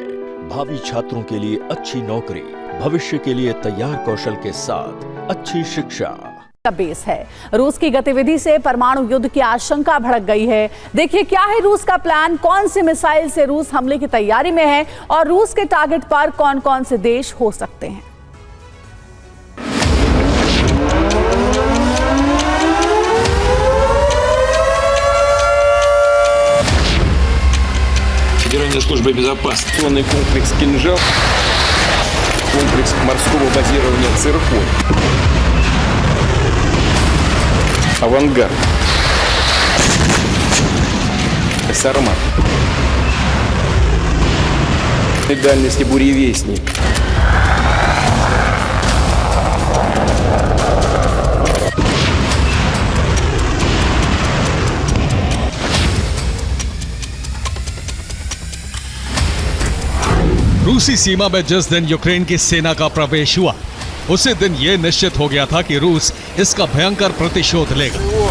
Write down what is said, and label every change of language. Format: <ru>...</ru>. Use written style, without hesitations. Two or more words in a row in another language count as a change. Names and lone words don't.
<hi>भावी छात्रों के लिए अच्छी नौकरी, भविष्य के लिए तैयार कौशल के साथ अच्छी शिक्षा का बेस है। रूस की गतिविधि से परमाणु युद्ध की आशंका भड़क गई है। देखिए क्या है रूस का प्लान, कौन सी मिसाइल से रूस हमले की तैयारी में है और रूस के टारगेट पर कौन कौन से देश हो सकते हैं।</hi> <ru>Федеральной службы безопасности. Комплекс «Кинжал», комплекс морского базирования «Циркон», «Авангард», «Сармат», дальности «Буревестник».</ru> <hi>रूसी सीमा में जिस दिन यूक्रेन की सेना का प्रवेश हुआ, उसी दिन यह निश्चित हो गया था कि रूस इसका भयंकर प्रतिशोध लेगा।</hi>